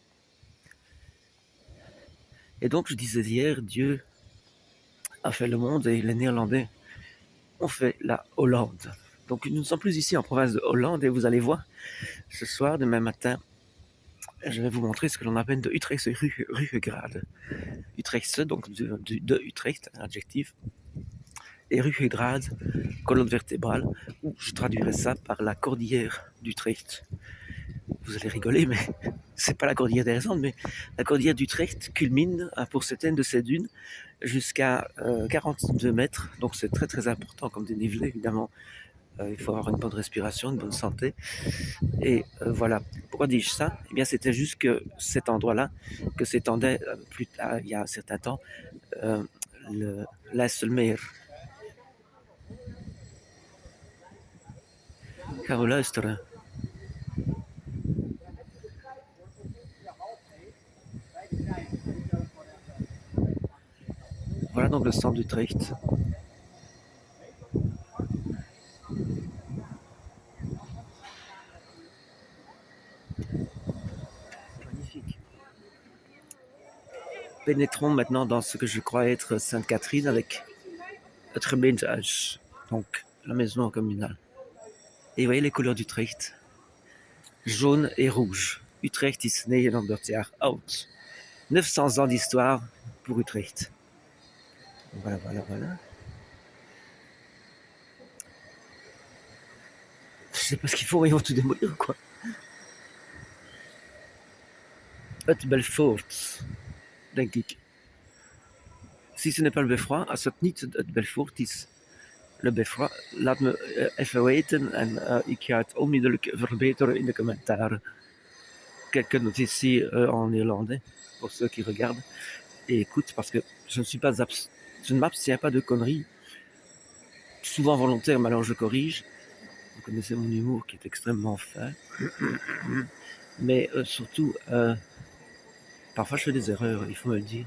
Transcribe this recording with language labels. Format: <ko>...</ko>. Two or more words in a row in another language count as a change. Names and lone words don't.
<fr>Et donc je disais hier, Dieu a fait le monde et les Néerlandais ont fait la Hollande. Donc nous ne sommes plus ici en province de Hollande et vous allez voir ce soir, demain matin, je vais vous montrer ce que l'on appelle</fr> <nl>de Utrechtse Ruggengraat.</nl> <fr>Utrechtse, donc de Utrecht, un adjectif, et Ruggengraat, colonne vertébrale, ou je traduirais ça par la cordillère d'Utrecht. Vous allez rigoler, mais c'est pas la cordillère des Andes, mais la cordillère d'Utrecht culmine pour certaines de ses dunes jusqu'à 42 mètres, donc c'est très très important comme dénivelé évidemment. Il faut avoir une bonne respiration, une bonne santé. Et voilà. Pourquoi dis-je ça? Eh bien, c'était juste que cet endroit-là, que s'étendait plus tard, il y a un certain temps, euh, l'IJsselmeer.</fr> <nl>Ga we luisteren.</nl> <fr>Voilà donc le centre d'Utrecht. Magnifique. Pénétrons maintenant dans ce que je crois être Sainte-Catherine avec</fr> <nl>het gemeentehuis,</nl> <fr>donc la maison communale. Et vous voyez les couleurs d'Utrecht, jaune et rouge.</fr> <nl>Utrecht is 900 jaar oud.</nl> <fr>900 ans d'histoire pour Utrecht. Voilà, voilà, voilà. Je sais pas ce qu'ils font, ils vont tout démolir, quoi.</fr> <nl>Het Belfort, denk ik.</nl> <fr>Si ce n'est pas le beffroi,</fr> <nl>als het niet het Belfort is,</nl> <fr>le beffroi,</fr> <nl>laat me even weten en ik ga het onmiddellijk verbeteren in de commentaren.</nl> <fr>Quelques notes ici en néerlandais, pour ceux qui regardent et écoutent, parce que je ne m'abstiens pas de conneries, souvent volontaires, mais alors je corrige. Vous connaissez mon humour qui est extrêmement fin. Mais surtout, parfois je fais des erreurs, il faut me le dire.</fr>